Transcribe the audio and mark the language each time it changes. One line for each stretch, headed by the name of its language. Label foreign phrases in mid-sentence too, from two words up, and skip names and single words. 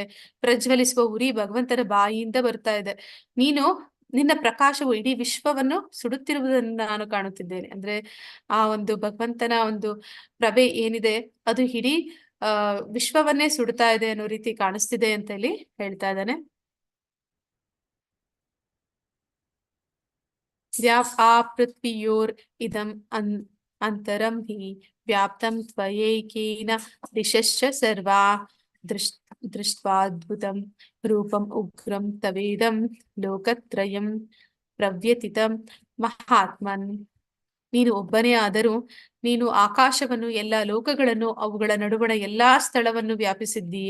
Kannada: ಪ್ರಜ್ವಲಿಸುವ ಉರಿ ಭಗವಂತನ ಬಾಯಿಯಿಂದ ಬರ್ತಾ ಇದೆ. ನಿನ್ನ ಪ್ರಕಾಶವು ಇಡೀ ವಿಶ್ವವನ್ನು ಸುಡುತ್ತಿರುವುದನ್ನು ನಾನು ಕಾಣುತ್ತಿದ್ದೇನೆ. ಅಂದ್ರೆ ಆ ಒಂದು ಭಗವಂತನ ಒಂದು ಪ್ರಭೆ ಏನಿದೆ ಅದು ಇಡೀ ವಿಶ್ವವನ್ನೇ ಸುಡ್ತಾ ಇದೆ ಅನ್ನೋ ರೀತಿ ಕಾಣಿಸ್ತಿದೆ ಅಂತ ಇಲ್ಲಿ ಹೇಳ್ತಾ ಇದ್ದಾನೆ.
Sanskrit: ಪೃಥ್ವಿಯೋರ್ ಇದಂ ಅಂತರಂ ಹಿ ವ್ಯಾಪ್ತಂ ತ್ವಯೈಕೇನ ದಿಶಶ್ಚ ಸರ್ವಾ ದೃಷ್ಟ್ವಾದ್ಭುತಂ ರೂಪಂ ಉಗ್ರಂ ತವೇದಂ ಲೋಕತ್ರಯಂ ಪ್ರವ್ಯತಿತಂ ಮಹಾತ್ಮನ್.
Kannada: ನೀನು ಒಬ್ಬನೇ ಆದರೂ ನೀನು ಆಕಾಶವನ್ನು, ಎಲ್ಲಾ ಲೋಕಗಳನ್ನು, ಅವುಗಳ ನಡುವಣ ಎಲ್ಲಾ ಸ್ಥಳವನ್ನು ವ್ಯಾಪಿಸಿದ್ದೀಯೆ.